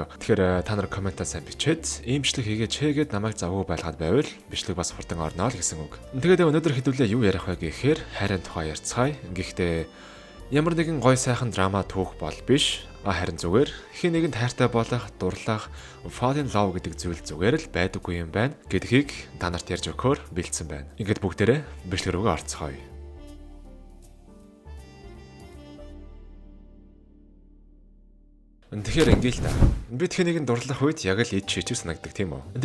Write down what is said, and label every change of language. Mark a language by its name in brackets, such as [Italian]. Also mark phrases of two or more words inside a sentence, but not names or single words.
[Mongolian] Тэгэхээр та нар комментаа сайн бичээд ийм бичлэг хийгээч намайг завгүй байлгаад байвал бичлэг бас хурдан орноо л гэсэн үг. Тэгээд өнөөдөр хэдүүлээ юу ярих вэ гэхээр хайрын тухай ярьцгаая. Гэхдээ ямар нэгэн гой сайхан драма түүх бол биш. Харин зүгээр хин нэгэнд хайртай болох, дурлах, [English] fall in love [Mongolian] гэдэг зүйл зүгээр л байдаггүй юм байна гэдгийг та нарт ярьж өгөхөөр бэлдсэн байна. Ингээд бүгдээрээ бичлэг рүүгээ орцгоё. Тэгэхээр ингээл та. Би тэхнийг дурлах үед яг л ид шийдвэр санагддаг тийм үү?